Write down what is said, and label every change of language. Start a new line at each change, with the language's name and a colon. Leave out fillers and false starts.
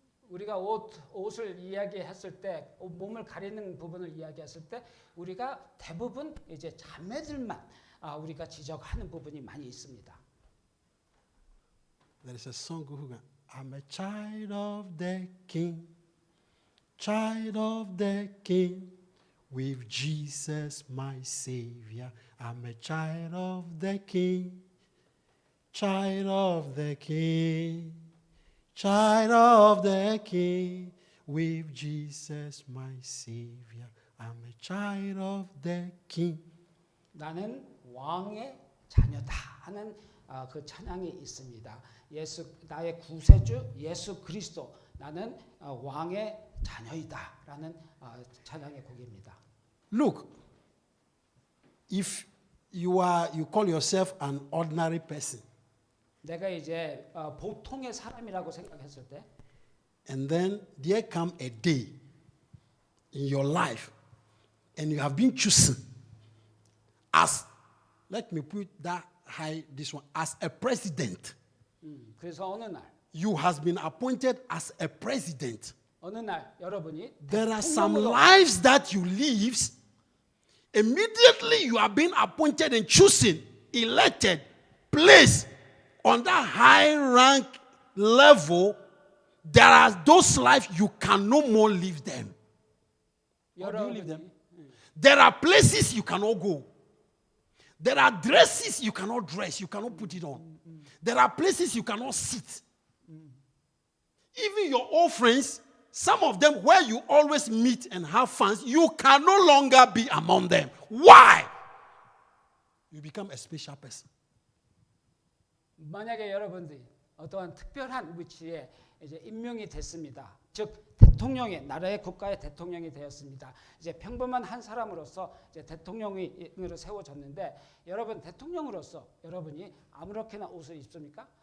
Korean: 우리가 옷을 이야기했을 때, 몸을 가리는 부분을 이야기했을 때, 우리가 대부분 이제 자매들만 우리가 지적하는 부분이 많이 있습니다.
English: There is a song who goes, I'm a child of the King, child of the King, with Jesus my Savior. I'm a child of the King, child of the King. Child of the King, with Jesus my Savior. I'm a child of the King.
Korean: 나는 왕의 자녀다 하는 그 찬양이 있습니다. 나의 구세주 예수 그리스도, 나는 왕의 자녀이다라는 찬양의 곡입니다.
English: Look, if you call yourself an ordinary person.
Korean: 내가 이제 보통의 사람이라고 생각했을 때,
English: and then there come a day in your life, and you have been chosen as, let me put that high, this one, as a president.
Korean: 그래서 어느 날,
English: You has been appointed as a president.
Korean: 어느 날 여러분이
English: There are some lives that you live. Immediately you are being appointed and chosen, elected, placed on that high rank level. There are those lives you can no more live them. How do you live them? There are places you cannot go. There are dresses you cannot dress, you cannot put it on. There are places you cannot sit. Even your old friends, some of them where you always meet and have fun, you can no longer be among them. Why? You become a special person.
Korean: 만약에 여러분들이 어떠한 특별한 위치에 이제 임명이 됐습니다. 즉 대통령의, 나라의 국가의 대통령이 되었습니다. 이제 평범한 한 사람으로서 이제 대통령으로 세워졌는데, 여러분 대통령으로서 여러분이 아무렇게나 옷을 입습니까?